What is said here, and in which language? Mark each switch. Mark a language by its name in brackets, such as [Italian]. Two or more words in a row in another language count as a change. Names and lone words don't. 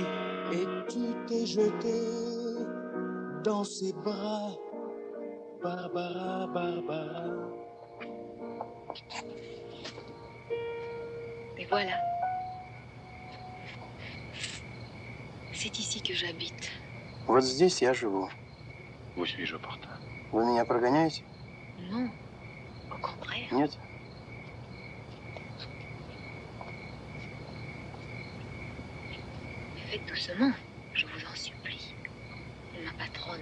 [French] Et tu t'es jeté dans ses bras, Barbara, Barbara. Et voilà. C'est ici que j'habite. [Russian] Вот здесь я живу. [French] Vous suis-je opportun? [Russian] Вы меня прогоняете? [French] Non, au contraire. [Russian] Нет? [French] Faites doucement, je vous en supplie. Ma patronne